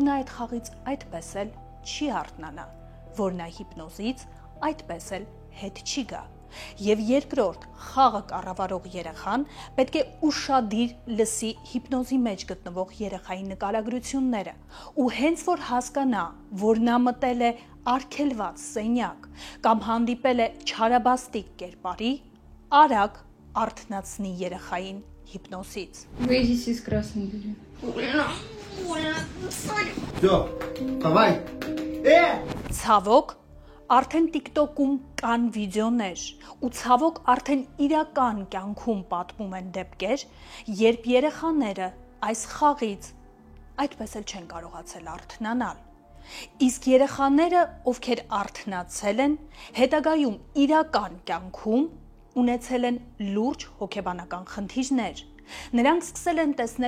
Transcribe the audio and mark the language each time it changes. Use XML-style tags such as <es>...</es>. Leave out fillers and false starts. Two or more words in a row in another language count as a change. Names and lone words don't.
<hy>նա այդ խաղից այդպես էլ չի արթնանա, որ նա հիպնոզից այդպես էլ հետ չի գա։ Եվ երկրորդ խաղը կառավարող երեխան պետք է ուշադիր լսի հիպնոզի մեջ գտնվող երեխայի նկարագրությունները ու հենց որ հասկանա, որ նա մտել է արգելված սենյակ կամ հանդիպել է չարաբաստիկ կերպարի, արագ արթնացնի երեխային հիպնոսից։</hy> <ru>Выйдите из красной двери. Все, давай.</ru> <hy>Ցավոք, արդեն TikTok-ում կան վիդեոներ ու ցավոք արդեն իրական կյանքում պատմում են դեպքեր, երբ երեխաները այս խաղից այդպես էլ չեն կարողացել արթնանալ։ Իսկ երեխաները, ովքեր արթնացել են, հետագայում իրական կյանքում ունեցել են լուրջ հոգեբանական խնդիրներ։ Նրանք սկսել են տեսնել</hy>